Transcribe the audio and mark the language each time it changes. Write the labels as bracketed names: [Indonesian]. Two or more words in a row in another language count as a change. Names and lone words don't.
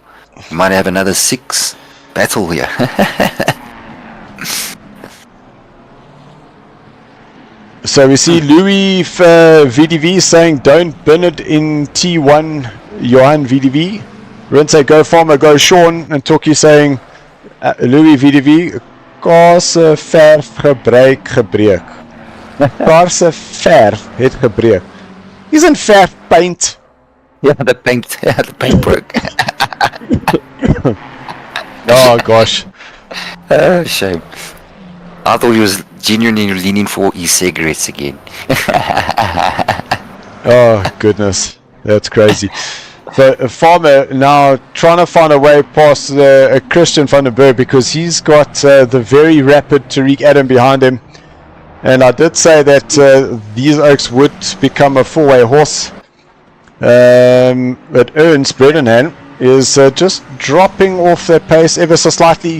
[English] We might have another 6 battle here. So we see Louis VDV saying, don't burn it in T1, Johan VDV. Rense, go Farmer, go Sean. And Toki saying, [Afrikaans] Louis VDV, kaarse verf gebreek. Kaarse verf het gebreek. [English] Isn't verf paint? Yeah, the paint broke. Oh gosh. Shame. I thought he was genuinely leaning for e-cigarettes again. Oh goodness, that's crazy. So Farmer now trying to find a way past Christian van der Berg, because he's got the very rapid Tariq Adam behind him. And I did say that these Oaks would become a four-way horse. But Ernst Brennan is just dropping off their pace ever so slightly.